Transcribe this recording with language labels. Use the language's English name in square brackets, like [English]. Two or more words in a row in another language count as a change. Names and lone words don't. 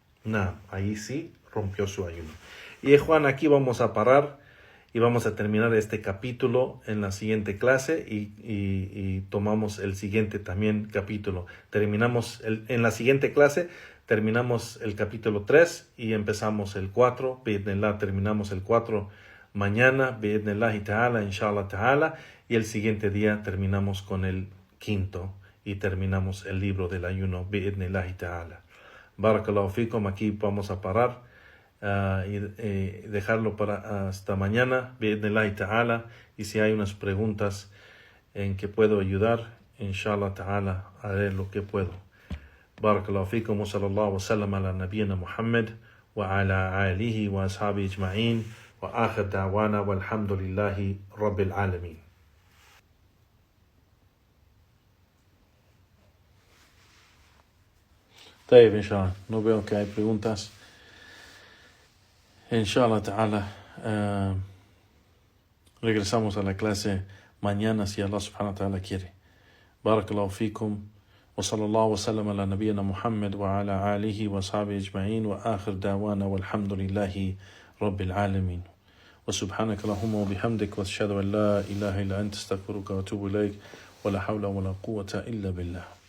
[Spanish] Y Juan, aquí vamos a parar y vamos a terminar este capítulo en la siguiente clase y tomamos el siguiente también capítulo. En la siguiente clase terminamos el capítulo 3 y empezamos el 4. Bi'idhnillah, terminamos el 4 mañana, [Arabic] بإذن الله تعالى، إن شاء الله تعالى, [Spanish] y el siguiente día terminamos con el 5 y terminamos el libro del ayuno, [Arabic] بإذن الله تعالى. بارك الله فيكم, [Spanish] aquí vamos a parar y dejarlo para hasta mañana, [Arabic] بإذن الله تعالى, [Spanish] y si hay unas preguntas en que puedo ayudar, [Arabic] إن شاء الله تعالى, [Spanish] haré lo que puedo. [Arabic] بارك الله فيكم وصلى الله وسلم على نبينا محمد وعلى آله وأصحابه أجمعين وآخر دعوانا والحمد لله رب العالمين. طيب, inshallah, [Spanish] no veo que hay preguntas. [Arabic] إن شاء الله تعالى, [Spanish] regresamos a la clase mañana si Allah [Arabic] سبحانه وتعالى [Spanish] quiere. [Arabic] بارك الله فيكم وصلى الله وسلم على نبينا محمد وعلى آله وأصحابه أجمعين وآخر دعوانا والحمد لله رب العالمين. وسبحانك اللهم وبحمدك وأشهد أن لا إله إلا أنت أستغفرك وأتوب إليك ولا حول ولا قوة إلا بالله.